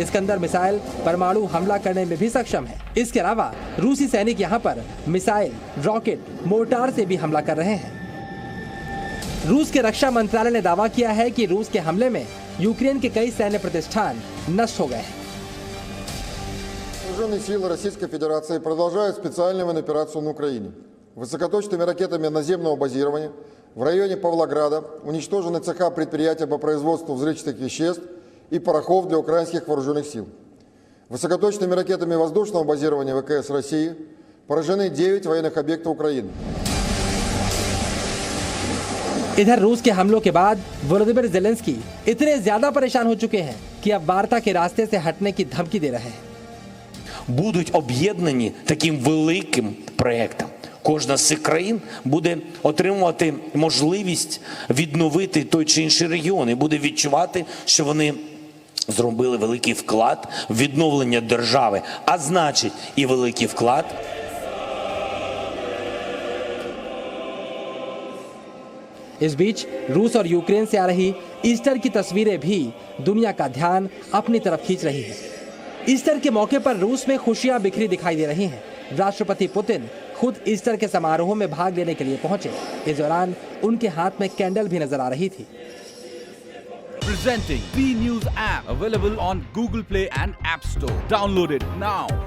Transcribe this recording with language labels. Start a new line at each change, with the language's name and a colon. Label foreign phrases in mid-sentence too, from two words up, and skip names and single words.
Hindi: इस्कंदर मिसाइल परमाणु हमला करने में भी सक्षम है। इसके अलावा रूसी सैनिक यहाँ पर मिसाइल, रॉकेट, मोर्टार से भी हमला कर रहे हैं। रूस के रक्षा मंत्रालय ने दावा किया है कि रूस के हमले में यूक्रेन के कई सैन्य प्रतिष्ठान नष्ट हो गए हैं।
Russian: Вооруженные силы Российской Федерации продолжают специальную военную операцию на Украине. Высокоточными ракетами наземного базирования в районе Павлограда уничтожены цеха предприятия по производству взрывчатых веществ и порохов для украинских вооруженных сил. Высокоточными ракетами воздушного базирования ВКС России поражены 9 военных объектов Украины.
Hindi: इधर रूस के हमलों के बाद वोलोदिमीर ज़ेलेंस्की इतने ज्यादा परेशान हो चुके हैं कि अब वार्ता के रास्ते से हटने की धमकी दे रहे हैं।
Ukrainian: Будуть об'єднані таким великим проєктом. Кожна з цих країн буде отримувати можливість відновити той чи інший регіон і буде відчувати, що вони зробили великий вклад в відновлення держави, а значить і великий вклад.
Hindi: इस बीच रूस और यूक्रेन से आ रही ईस्टर की तस्वीरें भी दुनिया का ध्यान अपनी तरफ खींच रही हैं। ईस्टर के मौके पर रूस में खुशियां बिखरी दिखाई दे रही हैं। राष्ट्रपति पुतिन खुद ईस्टर के समारोह में भाग लेने के लिए पहुंचे। इस दौरान उनके हाथ में कैंडल भी नजर आ रही थी।
English: Presenting B News app available on Google Play and App Store. Download it now.